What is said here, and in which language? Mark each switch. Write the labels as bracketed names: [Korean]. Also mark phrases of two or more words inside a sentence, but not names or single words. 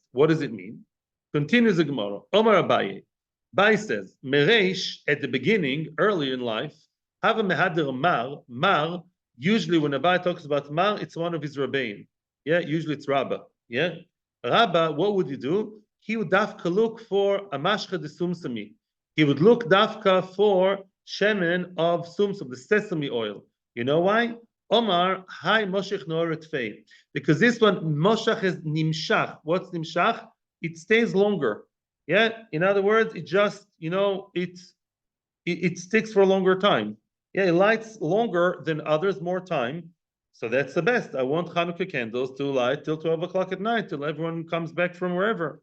[English] What does it mean? Continues the Gemara. Omar Abaye. Abaye says, Mereish, at the beginning, early in life, have a [Aramaic] מהדר מר. [English] Mar, usually when Abaye talks about mar, it's one of his rabbein. Yeah, usually it's Rabbah. Yeah. Rabbah, what would he do? He would dafka look for a [Aramaic] משחא ד שומשמי. [English] He would look dafka for shemen of sumsum, the sesame oil. You know why? [Aramaic] אמר, האי משיך נהוריה טפי. Because this one, moshach is nimshach. What's nimshach? It stays longer. Yeah. In other words, it just, it sticks for a longer time. Yeah, it lights longer than others, more time. So that's the best. I want Hanukkah candles to light till 12 o'clock at night, till everyone comes back from wherever.